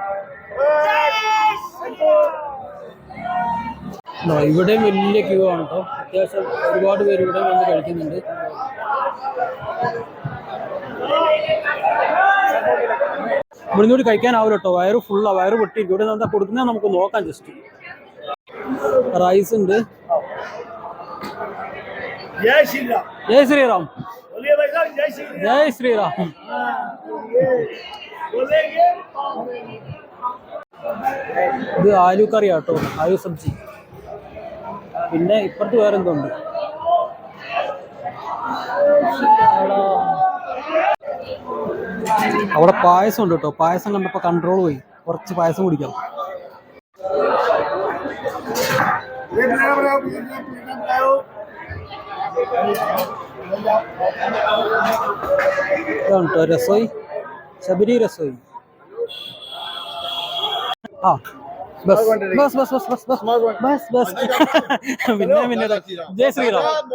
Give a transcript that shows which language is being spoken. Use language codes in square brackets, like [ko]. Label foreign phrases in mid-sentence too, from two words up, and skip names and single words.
[ml] ഇവിടെ വലിയ ക്യൂ ആണ് കേട്ടോ. അത്യാവശ്യം ഒരുപാട് പേര് ഇവിടെ വന്ന് കഴിക്കുന്നുണ്ട്. ഇവിടുന്ന് കൂടി കഴിക്കാനാവില്ല കേട്ടോ. വയറ് ഫുള്ളാണ്, വയറ് പൊട്ടിയിരിക്കും. ഇവിടെ എന്താ കൊടുക്കുന്നത് നമുക്ക് നോക്കാം. [en] just rice ഉണ്ട്. [hi] जय श्री राम. जय श्री राम. बोलिए भाई साहब, जय श्री राम. जय श्री राम. बोलेंगे. [ml] ഇത് ആലു കറി ആട്ടോ, [hi] आलू सब्ज़ी. [ml] പിന്നെ ഇപ്പുറത്ത് വേറെ എന്തോ ഉണ്ട്. അവിടെ പായസം ഉണ്ട് കേട്ടോ. പായസം കണ്ടപ്പോ കൺട്രോൾ പോയി. കുറച്ച് പായസം കുടിക്കാം. [hi] रसोई शबरी रसोई. हाँ बस बस बस बस बस बस बस बस जय श्री राम.